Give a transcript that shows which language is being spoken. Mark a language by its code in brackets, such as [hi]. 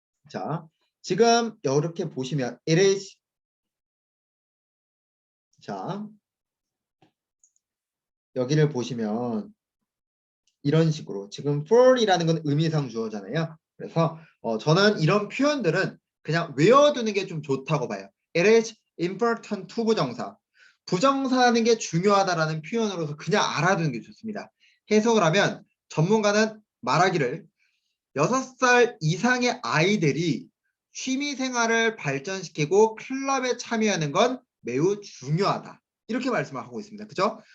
[ko] 자, 지금 이렇게 보시면 it is, 자, 여기를 보시면 이런 식으로 지금 for이라는 건 의미상 주어잖아요. 그래서 저는 이런 표현들은 그냥 외워두는 게 좀 좋다고 봐요. [en] It is important to [ko] 부정사. 부정사하는 게 중요하다라는 표현으로서 그냥 알아두는 게 좋습니다. 해석을 하면 전문가는 말하기를 6살 이상의 아이들이 취미생활을 발전시키고 클럽에 참여하는 건 매우 중요하다. 이렇게 말씀을 하고 있습니다. 그죠?